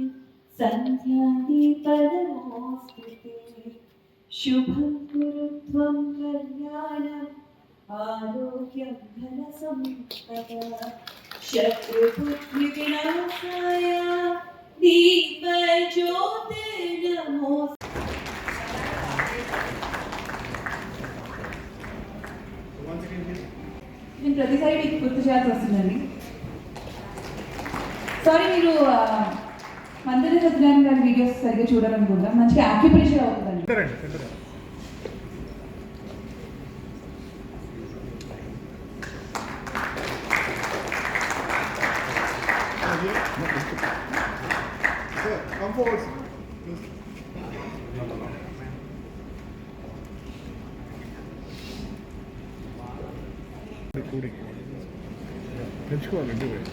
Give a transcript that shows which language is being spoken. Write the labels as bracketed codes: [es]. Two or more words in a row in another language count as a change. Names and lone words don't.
[sa] सन्ध्यादीपनमोस्तुते शुभं कुरु त्वं कल्याणम् आरोग्यं धनसम्पदा शत्रुबुद्धिविनाशाय दीपज्योतिर्नमोस्तुते. [te] నేను ప్రతిసారి మీకు గుర్తు చేయాల్సి వస్తుందండి. సారీ, మీరు మందిర సత్యనారాయణ గారి వీడియోస్ సరిగ్గా చూడాలనుకుంటా. మంచిగా యాక్యుప్రెషర్ అవుతుందండి. [en] Come forward. [te] పెంచుకోవాలండి